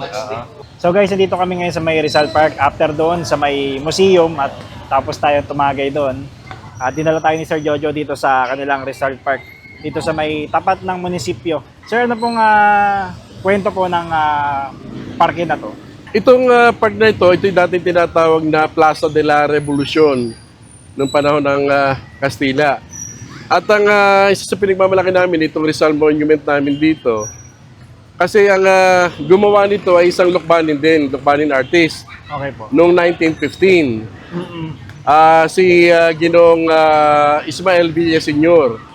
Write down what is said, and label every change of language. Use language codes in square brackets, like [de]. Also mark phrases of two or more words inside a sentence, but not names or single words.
[en] So guys, [tl] nandito kami ngayon sa may Rizal Park. After doon sa may museum at tapos tayo tumagay doon. At dinala tayo ni Sir Jojo dito sa kanilang Rizal Park. Dito sa may tapat ng munisipyo. Sir, ano pong kwento po ng parke na to? Itong park na ito yung dating tinatawag na Plaza de la Revolucion noong panahon ng Kastila. At ang isa sa pinagmamalaki namin, itong Rizal Monument namin dito, kasi ang gumawa nito ay isang Lukbanin din, Lukbanin artist, Okay po. noong 1915. Si Ginong Ismael Villa Sr.